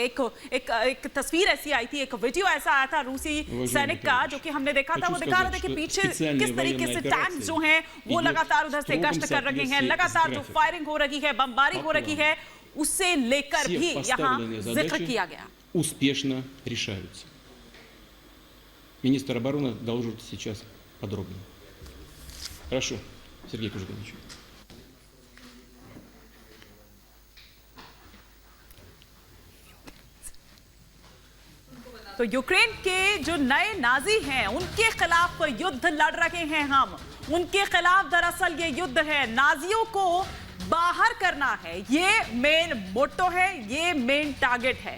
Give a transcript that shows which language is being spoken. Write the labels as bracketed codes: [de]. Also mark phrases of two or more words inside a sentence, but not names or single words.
[hi] एक तस्वीर ऐसी आई थी, एक वीडियो ऐसा आया था रूसी सैनिक का, जो कि हमने देखा था। वो दिखा रहे थे कि पीछे किस तरीके से टैंक्स जो हैं वो लगातार उधर से गश्त कर रहे हैं, लगातार जो फायरिंग हो रही है, बमबारी हो रही है, उससे लेकर भी यहाँ जिक्र किया गया। [ru] успешно решаются. Министр обороны доложит сейчас подробнее. Хорошо, Сергей Кужуганович. [hi] तो यूक्रेन के जो नए नाजी हैं उनके खिलाफ युद्ध लड़ रहे हैं हम। उनके खिलाफ दरअसल ये युद्ध है, नाजियों को बाहर करना है, ये [en] main motto [hi] है, ये [en] main target [hi] है।